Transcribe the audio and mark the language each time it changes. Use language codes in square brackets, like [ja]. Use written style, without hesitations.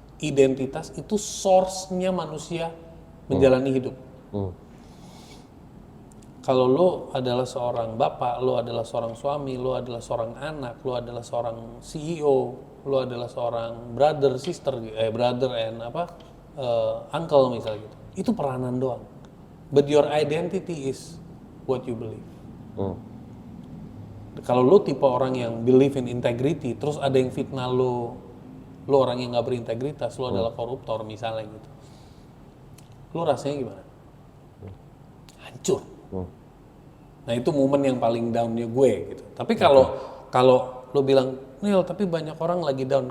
[id] Identitas itu source-nya manusia menjalani hidup. Kalau lo adalah seorang bapak, lo adalah seorang suami, lo adalah seorang anak, lo adalah seorang CEO, lo adalah seorang [en] brother, sister, brother and uncle [id] misalnya gitu. Itu peranan doang. [en] But your identity is what you believe. [id] Kalau lo tipe orang yang [en] believe in integrity, [id] terus ada yang fitnah lo orang yang nggak berintegritas, lo adalah koruptor misalnya gitu. Lo rasanya gimana? Hancur. Nah itu momen yang paling downnya gue gitu. Tapi kalau lo bilang, Nil tapi banyak orang lagi down.